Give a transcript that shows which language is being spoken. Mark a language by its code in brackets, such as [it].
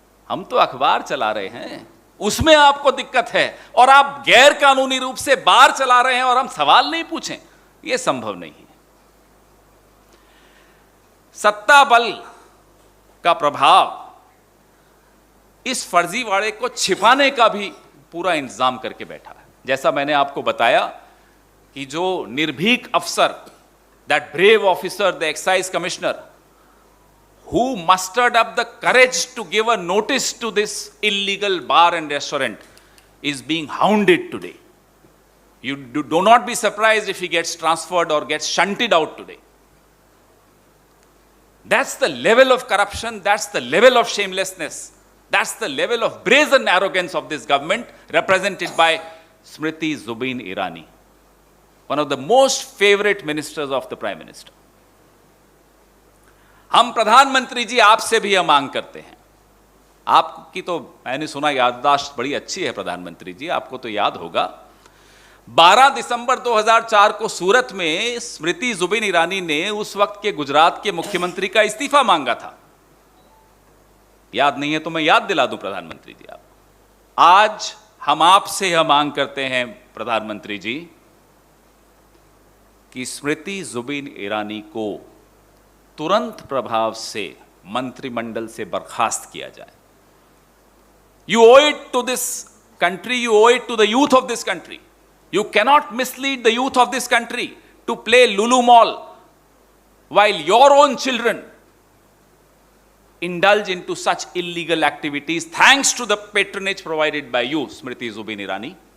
[hi] हम तो अखबार चला रहे हैं, उसमें आपको दिक्कत है, और आप गैर कानूनी रूप से बार चला रहे हैं और हम सवाल नहीं पूछें, यह संभव नहीं है। सत्ता बल का प्रभाव इस फर्जीवाड़े को छिपाने का भी पूरा इंतजाम करके बैठा है। जैसा मैंने आपको बताया कि जो निर्भीक अफसर, that brave officer, the excise commissioner, [en] who mustered up the courage to give a notice to this illegal bar and restaurant, is being hounded today. You do not be surprised if he gets transferred or gets shunted out today. That's the level of corruption, that's the level of shamelessness, that's the level of brazen arrogance of this government, represented by Smriti Zubin Irani, one of the most favorite ministers of the Prime Minister. [hi] हम प्रधानमंत्री जी आपसे भी यह मांग करते हैं। आपकी तो मैंने सुना याददाश्त बड़ी अच्छी है प्रधानमंत्री जी, आपको तो याद होगा 12 दिसंबर 2004 को सूरत में स्मृति जुबिन ईरानी ने उस वक्त के गुजरात के मुख्यमंत्री का इस्तीफा मांगा था। याद नहीं है तो मैं याद दिला दूं प्रधानमंत्री जी आप। आज हम आपसे यह मांग करते हैं प्रधानमंत्री जी कि स्मृति जुबिन ईरानी को तुरंत प्रभाव से मंत्रिमंडल से बर्खास्त किया जाए। [en] You owe it to this country, you owe it to the youth of this country. You cannot mislead the youth of this country to play Lulu Mall while your own children indulge into such illegal activities thanks to the patronage provided by you, Smriti Zubin Irani.